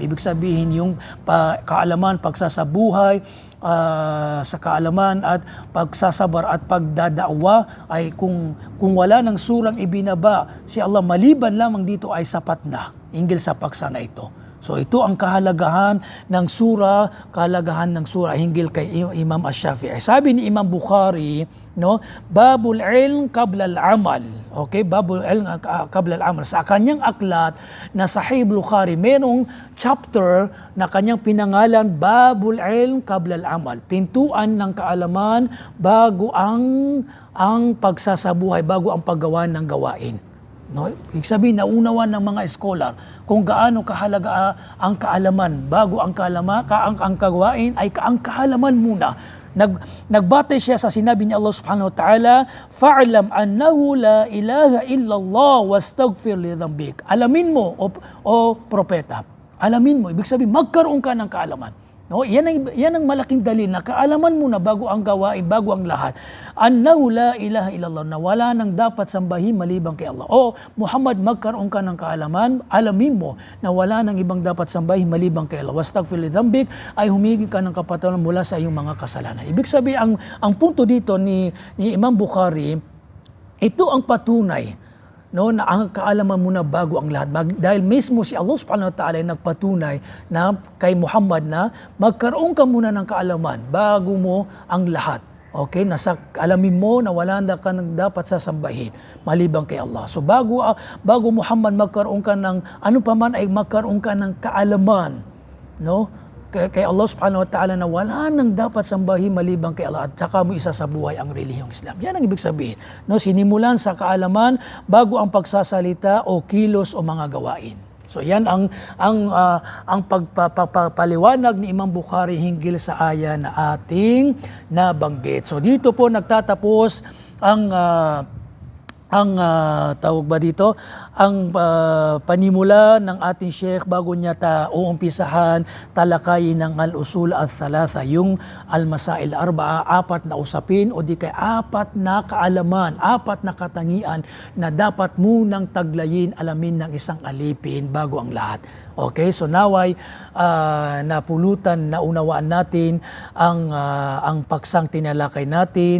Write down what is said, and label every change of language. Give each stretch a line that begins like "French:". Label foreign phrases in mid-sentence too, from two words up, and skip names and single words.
Filipino: Ibig sabihin yung kaalaman, pagsasabuhay, sa kaalaman at pagsasabar at pagdadaawa ay kung wala ng surang ibinaba si Allah maliban lamang dito ay sapat na hinggil sa paksa na ito. So ito ang kahalagahan ng sura hinggil kay Imam Ash-Shafi'i. Sabi ni Imam Bukhari, no,
Arabic: باب العلم قبل العمل.
Filipino: Okay,
Arabic: باب العلم قبل العمل.
Filipino: Sa kanyang aklat na Sahih Bukhari, merong chapter na kanyang pinangalan
Arabic: باب العلم قبل العمل.
Filipino: Pintuan ng kaalaman bago ang pagsasabuhay, bago ang paggawa ng gawain. No, ibig sabihin naunawan ng mga scholar kung gaano kahalaga ang kaalaman bago ang kagawain ay ang kaalaman muna. Nagbatay siya sa sinabi ni Allah
Arabic: سبحانه وتعالى, فاعلم أنه لا إله إلا الله واستغفر لذنبك.
Filipino: Alamin mo o propeta, alamin mo, ibig sabihin magkaroon ka ng kaalaman. No, yan ang malaking dalil na kaalaman mo na bago ang gawain, bago ang lahat.
Arabic: أنه لا إله إلا الله,
Filipino: na wala nang dapat sambahin maliban kay Allah. O Muhammad, magkaroon ka ng kaalaman, alamin mo na wala nang ibang dapat sambahin maliban kay Allah.
Arabic: واستغفر لذنبك,
Filipino: ay humingi ka ng kapatawaran mula sa iyong mga kasalanan. Ibig sabihin, ang punto dito ni Imam Bukhari, ito ang patunay, no, na ang kaalaman muna bago ang lahat. Dahil mismo si Allah
Arabic: سبحانه وتعالى
Filipino: ay nagpatunay na kay Muhammad na magkaroon ka muna ng kaalaman bago mo ang lahat. Okay, alamin mo na wala na ka nang dapat sasambahin maliban kay Allah. So bago Muhammad magkaroon ka ng ano pa man ay magkaroon ka ng kaalaman, no? Kay Allah
Arabic: سبحانه وتعالى
Filipino: na wala nang dapat sambahin maliban kay Allah at saka mo isasabuhay ang relihiyong Islam. Yan ang ibig sabihin. No, sinimulan sa kaalaman bago ang pagsasalita o kilos o mga gawain. So yan ang pagpapaliwanag ni Imam Bukhari hinggil sa aya na ating nabanggit. So dito po nagtatapos ang panimula ng ating Sheikh bago niya uumpisahan talakayin ng
Arabic: الأصول الثلاثة,
Filipino: yung
Arabic: المسائل الأربعة,
Filipino: apat na usapin o di kay apat na kaalaman, apat na katangian na dapat munang taglayin, alamin ng isang alipin bago ang lahat. Okay, so naway napulutan, naunawaan natin ang paksang tinalakay natin.